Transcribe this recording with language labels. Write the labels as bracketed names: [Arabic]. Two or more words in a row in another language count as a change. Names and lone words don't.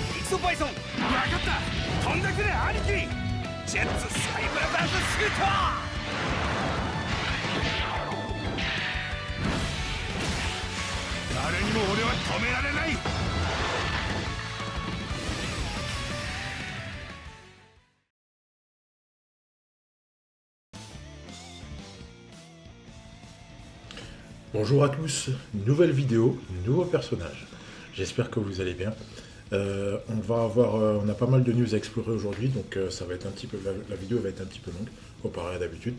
[Japanese] トバイソン。分かった。飛んでくれ兄貴。ジェッツサイバーバーズシュート。誰にも俺は止められない。 [French] Bonjour à tous, nouvelle vidéo, nouveau personnage. J'espère que vous allez bien. On a pas mal de news à explorer aujourd'hui, donc ça va être un petit peu, la vidéo va être un petit peu longue comparée à d'habitude.